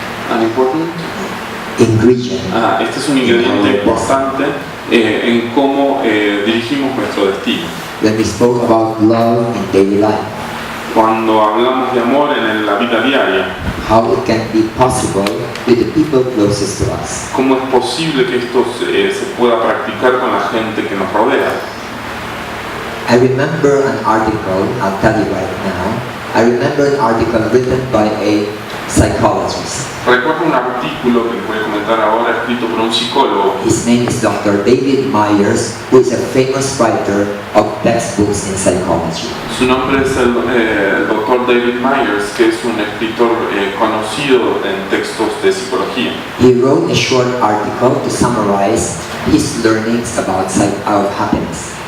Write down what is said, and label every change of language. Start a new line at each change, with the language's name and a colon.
English: An important ingredient.
Spanish: Este es un ingrediente importante en cómo dirigimos nuestro destino.
English: When we spoke about love in daily life,
Spanish: cuando hablamos de amor en la vida diaria,
English: how it can be possible with the people closest to us.
Spanish: ¿Cómo es posible que esto se pueda practicar con la gente que nos rodea?
English: I remember an article, I'll tell you right now, I remember an article written by a psychologist.
Spanish: Recuerdo un artículo que les voy a comentar ahora escrito por un psicólogo.
English: His name is Dr. David Myers, who is a famous writer of textbooks in psychology.
Spanish: Su nombre es el Dr. David Myers, que es un escritor conocido en textos de psicología.
English: He wrote a short article to summarize his learnings about happiness.